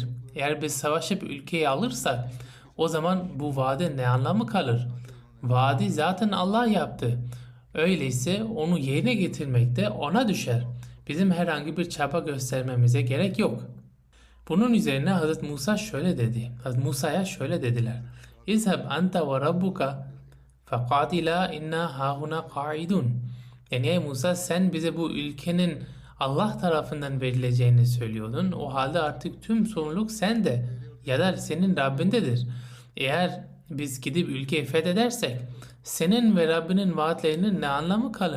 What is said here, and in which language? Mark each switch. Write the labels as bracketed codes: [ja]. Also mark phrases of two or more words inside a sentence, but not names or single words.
[tr] Eğer biz savaşıp ülkeyi alırsak o zaman bu vaadin ne anlamı kalır? Vaadi zaten Allah yaptı. Öyleyse onu yerine getirmek de ona düşer. Bizim herhangi bir çaba göstermemize gerek yok. Bunun üzerine Hz. Musa şöyle dedi. Hz. Musa'ya şöyle dediler. [ar] اذهب أنت وربك فقاتلا إنا هاهنا قاعدون. [tr] Yani ey Musa, sen bize bu ülkenin Allah tarafından verileceğini söylüyordun. O halde artık tüm sorumluluk sende ya da senin Rabbindedir. Eğer biz gidip ülkeyi fethedersek senin ve Rabbinin vaatlerinin ne anlamı kalır?